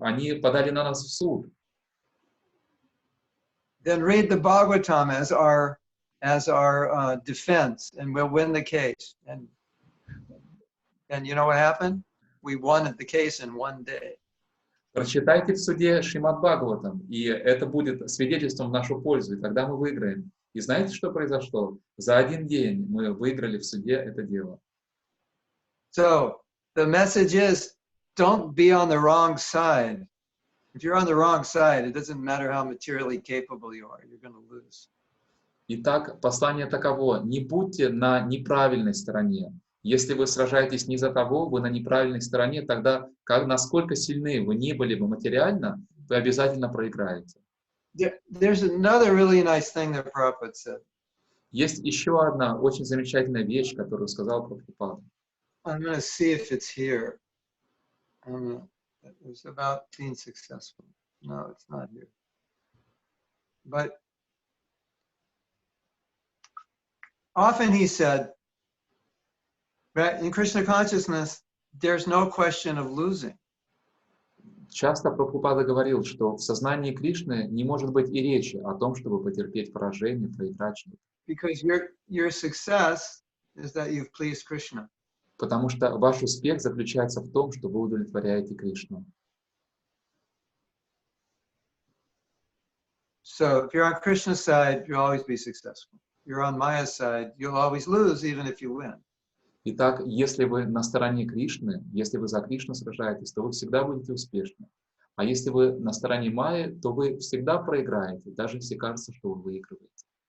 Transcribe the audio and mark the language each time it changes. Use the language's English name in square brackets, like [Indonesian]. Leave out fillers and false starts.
[Russian] Они подали на нас в суд. [English] Then read the Bhagavatam as our defense, and we'll win the case. And you know what happened? We won the case in one day. [Russian] Прочитайте в суде Шримад Бхагаватам, и это будет свидетельством в нашу пользу, и тогда мы выиграем. И знаете, что произошло? За один день мы выиграли в суде это дело. [English] So the message is, don't be on the wrong side. If you're on the wrong side, it doesn't matter how materially capable you are, you're going to lose. [Russian] Итак, послание таково: не будьте на неправильной стороне. Если вы сражаетесь не за того, вы на неправильной стороне, тогда, насколько сильны вы не были бы материально, вы обязательно проиграете. [English] There's another really nice thing that Prabhupada said. [Russian] Есть еще одна очень замечательная вещь, которую сказал Прабхупада. [English] I'm going to see if it's here. It was about being successful. No, it's not here. But often he said, in Krishna consciousness, there's no question of losing. [Russian] Часто Прабхупада говорил, что в сознании Кришны не может быть и речи о том, чтобы потерпеть поражение, проиграть что-то. [English] Because your success is that you've pleased Krishna. [Russian] Потому что ваш успех заключается в том, что вы удовлетворяете Кришну. [English] So if you're on Krishna's side, you'll always be successful. If you're on Maya's side, you'll always lose, even if you win. [Russian] Итак, если вы на стороне Кришны, если вы за Кришну сражаетесь, то вы всегда будете успешны. А если вы на стороне Майи, то вы всегда проиграете, даже если кажется, что вы выигрываете.